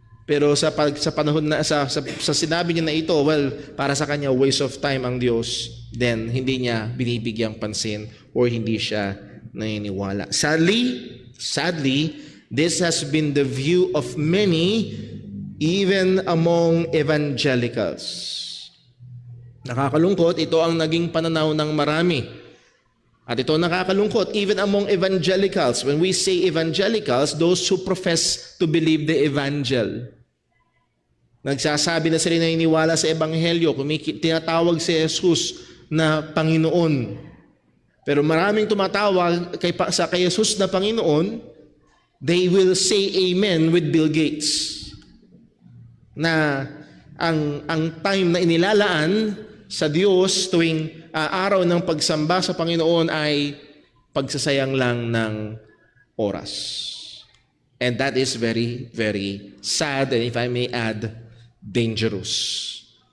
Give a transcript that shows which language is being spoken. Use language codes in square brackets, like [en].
[tl] Pero sa panahon na, sa sinabi niya na ito, well, para sa kanya, waste of time ang Diyos, then hindi niya binibigyang pansin or hindi siya naniniwala. [en] Sadly, this has been the view of many, even among evangelicals. [tl] Nakakalungkot, ito ang naging pananaw ng marami. At ito nakakalungkot, [en] even among evangelicals. When we say evangelicals, those who profess to believe the evangel. [tl] Nagsasabi na sila naniniwala sa ebanghelyo, tinatawag si Jesus na Panginoon. Pero maraming tumatawag kay Jesus na Panginoon, [en] they will say amen with Bill Gates. [tl] Na ang time na inilalaan sa Diyos tuwing araw ng pagsamba sa Panginoon ay pagsasayang lang ng oras. [en] And that is very, very sad, and if I may add, dangerous.